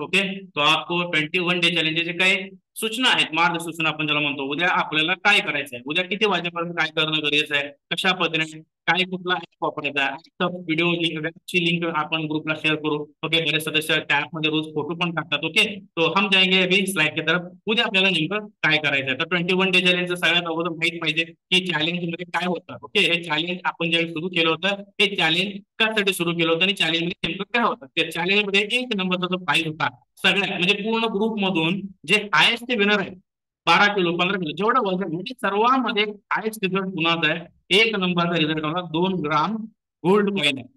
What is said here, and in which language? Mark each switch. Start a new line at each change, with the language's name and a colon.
Marathi: Okay,
Hindi: तो आपको
Marathi: 21 day चॅलेंजचे काही सूचना आहेत, मार्गसूचना आपण ज्याला म्हणतो. उद्या आपल्याला काय करायचं आहे, उद्या किती वाजेपर्यंत काय करणं गरजेचं आहे, कशा पद्धतीने काय कुठला ऍप वापरायचा आहे, व्हिडिओ लिंकची लिंक आपण ग्रुपला शेअर करू. ओके, बरेच सदस्य त्या ऍपमध्ये रोज फोटो पण टाकतात.
Hindi: ओके, तो हम जाएंगे अभी स्लाइड की तरफ.
Marathi: उद्या आपल्याला नेमकं काय करायचं आहे. तर 21 डे चॅलेंजचं सगळ्यात अगोदर माहित पाहिजे की चॅलेंज मध्ये काय होतं. ओके, हे चॅलेंज आपण ज्यावेळी सुरू केलं होतं, हे चॅलेंज कशासाठी सुरू केलं होतं आणि चॅलेंज मध्ये नेमकं काय होतं. त्या चॅलेंज मध्ये 1 नंबरचा जो प्राइज होता सगळ्यात म्हणजे पूर्ण ग्रुप मधून जे हायेस्ट ते विनर आहे, 12 किलो 15 किलो जेवढं वजन म्हणजे सर्वांमध्ये हायेस्ट रिझल्ट कुणाचा आहे, 1 नंबरचा रिझल्ट होता 2 ग्राम गोल्ड कॉइन आहे.